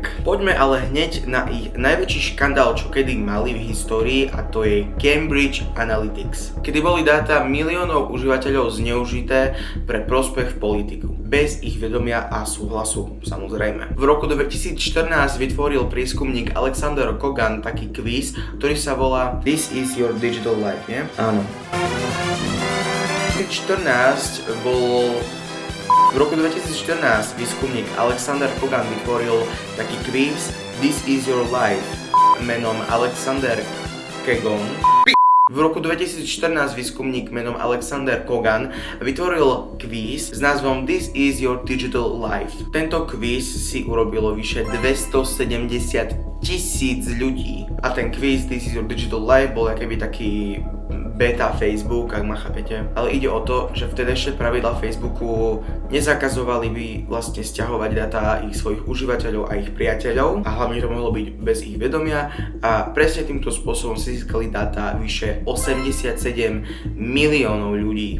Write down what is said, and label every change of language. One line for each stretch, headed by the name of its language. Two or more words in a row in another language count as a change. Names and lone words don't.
Slovak: Poďme ale hneď na ich najväčší škandál, čo kedy mali v histórii, a to je Cambridge Analytics. Kedy boli dáta miliónov užívateľov zneužité pre prospech v politiku. Bez ich vedomia a súhlasu, samozrejme. V roku 2014 vytvoril prieskumník Alexander Kogan taký kvíz, ktorý sa volá This is your digital life, nie? Áno. V roku 2014 výskumník Alexander Kogan vytvoril taký kvíz This is your life menom Alexander Kogan. V roku 2014 výskumník menom Alexander Kogan vytvoril kvíz s názvom This is your digital life. Tento kvíz si urobilo vyše 270 000 ľudí. A ten kvíz This is your digital life bol akoby taký beta Facebook, ak ma chápete. Ale ide o to, že vtedajšie pravidlá Facebooku nezakazovali by vlastne sťahovať dáta ich svojich užívateľov a ich priateľov a hlavne to mohlo byť bez ich vedomia a presne týmto spôsobom si získali dáta vyše 87 miliónov ľudí.